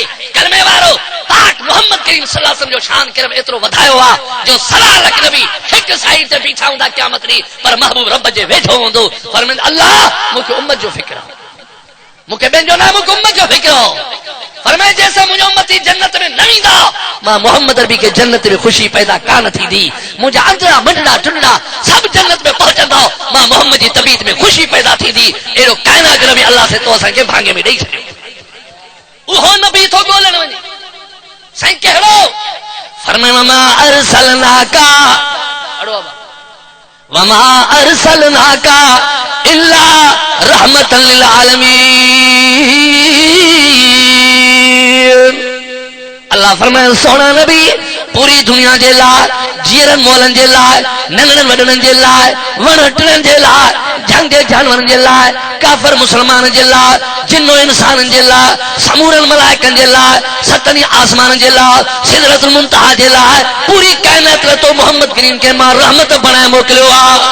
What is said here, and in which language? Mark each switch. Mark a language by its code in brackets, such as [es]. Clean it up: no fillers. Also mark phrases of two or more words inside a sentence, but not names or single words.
[sd] कलमे वारो पाक मोहम्मद करीम [ar] صلى الله عليه وسلم [sd] जो शान किरम एतिरो वधायो आहे जो 1.25 लाख नबी हिकु साइड ते बीठा हूंदा क़यामत ॾींहुं, पर महबूब रब जे वेझो हूंदो। फरमाईंदो अल्लाह मूंखे उम्मत जो फिक्र आहे, मूंखे ॿियनि जो न, मूंखे उम्मत जो फिक्र आहे। फरमाए [ur] جیسا مجھے [sd] उम्मती जन्नत में न ईंदा, मां मोहम्मद अरबी के जन्नत में खुशी पैदा कान थींदी। मुंहिंजा अंदरा मंडड़ा टुंडड़ा सब जन्नत में पहुचंदा, मां मोहम्मद जी तबीयत में खुशी पैदा थींदी। एड़ो कायनात नबी अल्लाह से तो असांखे भांगे में ॾेई छॾियो। उहो नबी थो ॻोल्हण वञे। साईं कहिड़ो? [ar] फरमाए وما أرسلناك وما أرسلناك إلا رحمة للعالمين. [sd] अल्लाह फरमाए सोना नबी पूरी दुनिया जे लाइ, जीअरनि मोलनि जे लाइ, नंढड़नि वॾड़नि जे लाइ, वण टिणनि जे लाइ, झंग जे जानवरनि जे लाइ, काफ़िर मुसलमान जे लाइ, जिन्नो इंसाननि जे लाइ, समूरनि मलाइकनि जे लाइ, सतनि आसमाननि जे लाइ, सिदरतुल मुंतहा जे लाइ, पूरी काइनात तो मोहम्मद करीम के मां रहमत बणाए मोकिलियो आहे।